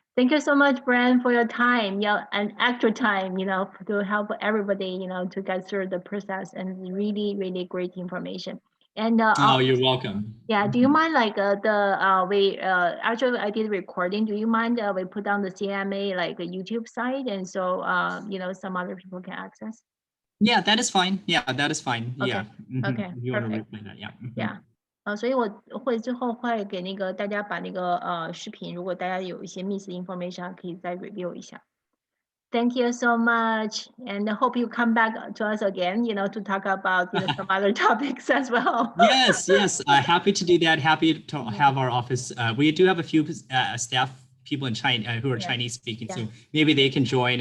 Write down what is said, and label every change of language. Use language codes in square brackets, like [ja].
[en] Thank you so much, Bryan, for your time, and extra time, to help everybody, to get through the process, and really, really great information. And you're welcome. Yeah, do you mind actually I did recording. Do you mind we put on the CMA a YouTube site, and so some other people can access? Yeah, that is fine. Yeah, that is fine. Yeah. Okay. You want to replay that? Yeah. Yeah. [zh] 所以我会之后会给大家把视频，如果大家有一些 [en] miss information， [zh] 可以再 review 一下。 [en] Thank you so much, and I hope you come back to us again, to talk about some other topics as well. Yes. Happy to do that. Happy to have our office. We do have a few staff people in China who are Chinese speaking, so maybe they can join.